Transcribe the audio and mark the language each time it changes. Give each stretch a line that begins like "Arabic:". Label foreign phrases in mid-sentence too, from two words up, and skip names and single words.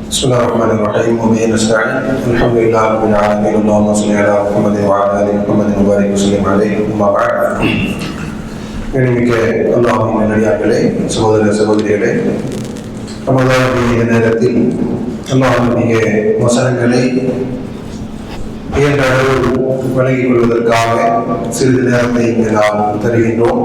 Arabic: بسم الله الرحمن الرحيم وبه نستعين الحمد لله رب العالمين اللهم صل على محمد وعلى ال محمد وبارك وسلم عليه اما بعد
Tamil: கண்ணியமிக்க அல்லாஹ்வின் நல்லடியார்களே, சகோதர சகோதரிகளே, ரமதானுடைய நேரத்தில் அல்லாஹ்வுடைய வசனங்களை இயன்ற அளவு வழங்கிக் கொள்வதற்காக சிறிது நேரத்தை இங்கு நாம் தருகின்றோம்.